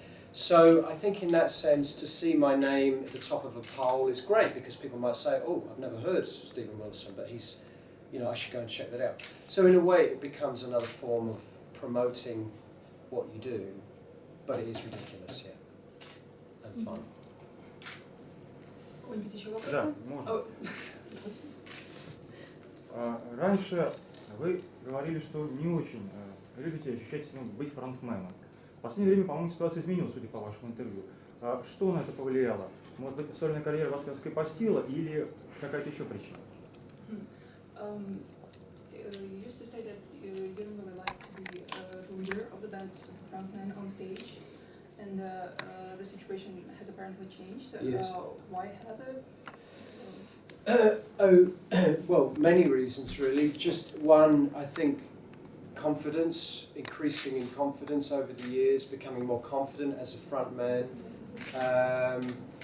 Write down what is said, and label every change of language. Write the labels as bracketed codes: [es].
[en] So I think in that sense, to see my name at the top of a poll is great, because people might say, oh, I've never heard Stephen Wilson, but he's, I should go and check that out. So in a way, it becomes another form of promoting what you do, but it is ridiculous, yeah. and fun. [ru] Какой-нибудь еще вопрос? Да, можно. О, Раньше вы говорили, что не очень любите ощущать, быть фронтменом. В последнее время, по-моему, ситуация изменилась, судя по вашему интервью. Что на это повлияло? Может быть, сольная карьера вас раскрепостила или какая-то еще причина? [en] You used to say that you don't really like to be the leader of the band, the frontman on stage, and the situation has apparently changed. Yes. Why has it? Well, many reasons really. Just one, I think, confidence, increasing in confidence over the years, becoming more confident as a frontman.